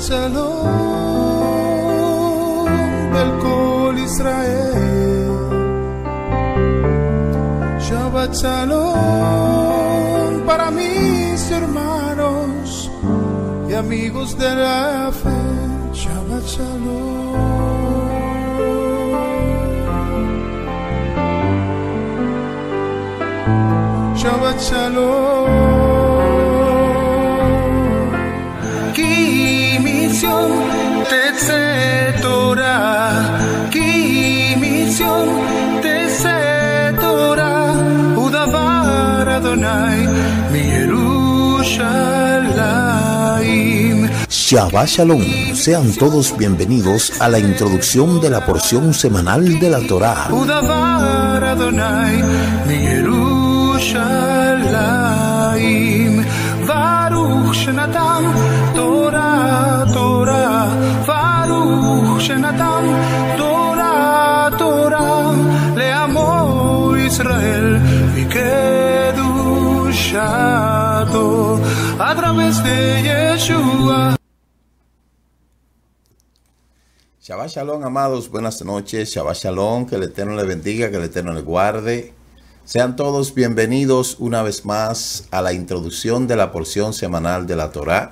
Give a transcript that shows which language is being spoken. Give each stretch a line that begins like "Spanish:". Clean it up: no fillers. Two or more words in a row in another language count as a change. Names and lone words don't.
Spanish: Shalom del Kol Israel.
Hebrew: שבת שלום
Spanish: para mis hermanos y amigos de la fe.
Hebrew: שבת שלום. שבת שלום. כי מציון תצא תורה, כי מציון תצא תורה, ודבר אדוני מירושלים. שבת שלום,
Spanish: sean todos bienvenidos a la introducción de la porción semanal de la Torá.
Hebrew: ודבר אדוני מירושלים, ברוך שנתן תורה, תורה, ברוך שנתן תורה, תורה, לעמו ישראל מקדושתו,
Spanish: a través de Yeshua.
Hebrew: שבת שלום,
Spanish: amados, buenas noches.
Hebrew: שבת שלום,
Spanish: que el Eterno le bendiga, que el Eterno le guarde. Sean todos bienvenidos una vez más a la introducción de la porción semanal de la Torá.